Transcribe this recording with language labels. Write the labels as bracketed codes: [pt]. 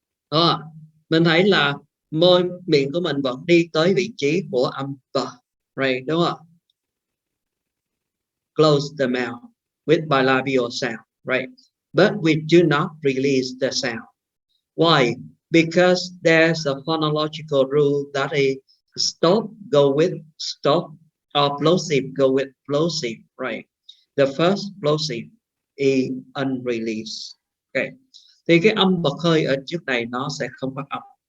[vi] Đó, mình thấy là miệng của mình vẫn đi tới vị trí của âm t, [en] right? [vi] Đúng không? [en] Close the mouth with bilabial sound, right? But we do not release the sound. Why? Because there's a phonological rule that is stop go with stop, or plosive go with plosive, right? The first plosive is unreleased. Okay. [vi] Thì cái âm bật hơi ở trước này nó sẽ không phát âm.